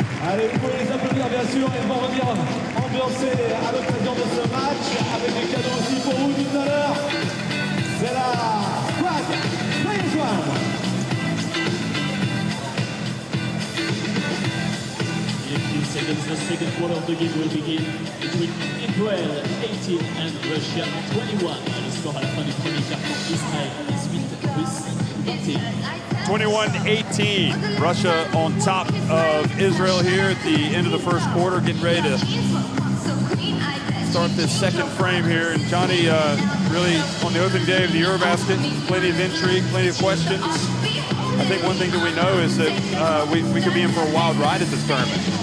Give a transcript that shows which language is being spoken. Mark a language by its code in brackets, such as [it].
[fr] Allez, vous pouvez les applaudir bien sûr, ils vont revenir ambiancer à l'occasion de ce match avec des cadeaux aussi pour vous tout à l'heure. C'est la squad Players One. [en] In a few seconds, the second quarter of the game will begin between Israel 18 and Russia 21. [fr] Le score à la fin du premier quart-temps, Israël 18, Russie 21. [en] 21-18, Russia on top of Israel here at the end of the first quarter, getting ready to start this second frame here. And Johnny, really on the opening day of the Eurobasket, plenty of intrigue, plenty of questions. I think one thing that we know is that we could be in for a wild ride at this tournament.